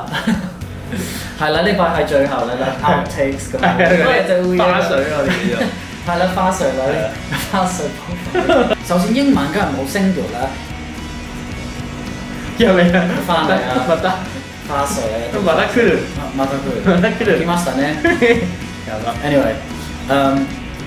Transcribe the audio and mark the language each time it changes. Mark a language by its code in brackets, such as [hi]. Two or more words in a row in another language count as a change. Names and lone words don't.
[yue] 係啦，呢塊係最後啦，outtakes 咁樣，嗰隻烏蠅花水我哋叫做。係啦，花絮啦，花絮。首先英文梗係冇聲調啦。又嚟啦，翻嚟啊！ [ja] また [yue] 花絮啊！ [ja] また来る。また来る。来ましたね。やば。 [en] Anyway，